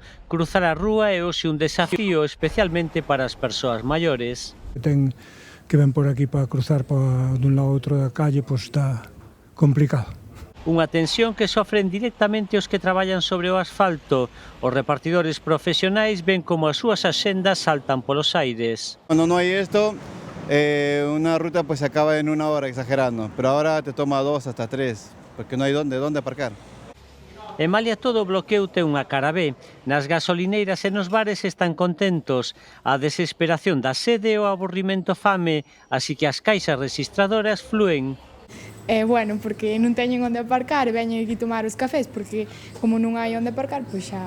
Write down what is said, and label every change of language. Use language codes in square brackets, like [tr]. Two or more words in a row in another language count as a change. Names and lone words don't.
[gl] Cruzar a rúa é hoxe un desafío, especialmente para as persoas maiores. Ten que ven por aquí para cruzar dun lado a outro da calle, pois está complicado. Unha tensión que sofren directamente os que traballan sobre o asfalto. Os repartidores profesionais ven como as súas axendas saltan polos aires. [es] Cuando no hay esto, una ruta pues se acaba en 1 hora, exagerando, pero ahora te toma 2 hasta 3. [gl] Porque non hai onde aparcar. E malia todo o bloqueo ten unha cara B. Nas gasolineiras e nos bares están contentos. A desesperación da sede e o aburrimento fame, así que as caixas rexistradoras flúen. Bueno, porque non teñen onde aparcar e veñen aquí tomar os cafés, porque como non hai onde aparcar, pois xa...